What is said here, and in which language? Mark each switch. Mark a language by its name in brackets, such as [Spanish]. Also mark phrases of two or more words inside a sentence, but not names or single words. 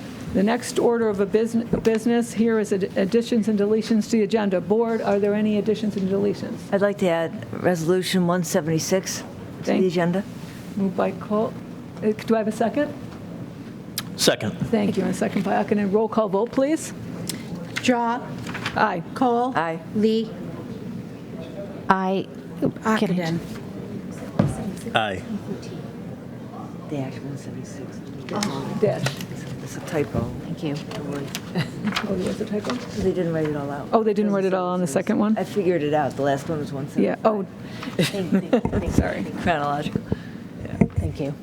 [English] The next order of business here is additions and deletions to the agenda. Board, are there any additions and deletions? I'd like to add Resolution 176 to the agenda. Moved by Kohl. Do I have a second? Second. Thank you. And a second by Ockenden. Roll call vote, please. Drawe. Aye. Kohl. Aye. Lee. Aye. Ockenden. Aye. Dash 176. Dash. It's a typo. Thank you. Oh, there was a typo? They didn't write it all out. Oh, they didn't write it all on the second one? I figured it out. The last one was 176. Yeah. Oh, sorry. Chronological. Thank you.